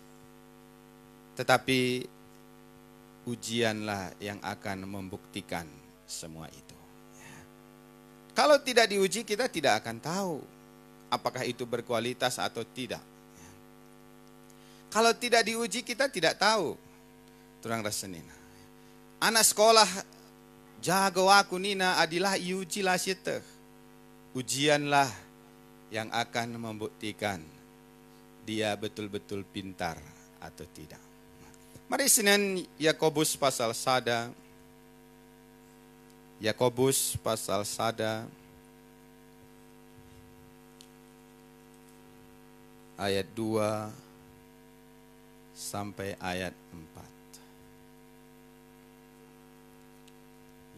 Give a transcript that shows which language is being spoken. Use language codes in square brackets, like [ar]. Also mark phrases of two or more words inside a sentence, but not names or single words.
[id] Tetapi ujianlah yang akan membuktikan semua itu. Kalau tidak diuji, kita tidak akan tahu apakah itu berkualitas atau tidak. Kalau tidak diuji, kita tidak tahu. [btx] Turang rasenina. Anak sekolah jago aku nina adilah iuji lah siete. [id] Ujianlah yang akan membuktikan dia betul-betul pintar atau tidak. Mari Senin Yakobus pasal 1. Yakobus pasal 1 ayat 2 sampai ayat 4.